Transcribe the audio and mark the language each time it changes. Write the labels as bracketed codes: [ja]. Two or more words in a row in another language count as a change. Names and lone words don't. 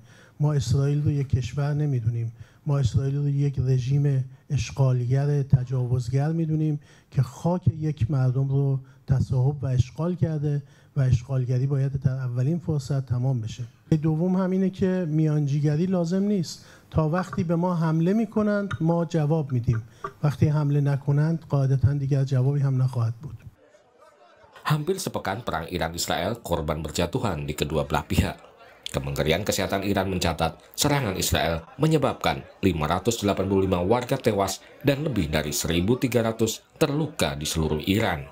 [fa] ما اسرائیل رو یک کشور نمیدونیم. ما اسرائیل رو یک رژیم اشغالگر تجاوزگر میدونیم که خاک یک مردم رو تصاحب و اشغال کرده و اشغالگری باید در اولین فرصت تمام بشه. دوم همینه که میانجیگری لازم نیست. تا وقتی به ما حمله میکنند ما جواب میدیم. وقتی حمله نکنند قاعدتاً دیگر جوابی هم نخواهد بود. [id] Hampir sepekan perang Iran-Israel, korban berjatuhan di kedua belah pihak. Kementerian Kesehatan Iran mencatat serangan Israel menyebabkan 585 warga tewas dan lebih dari 1.300 terluka di seluruh Iran.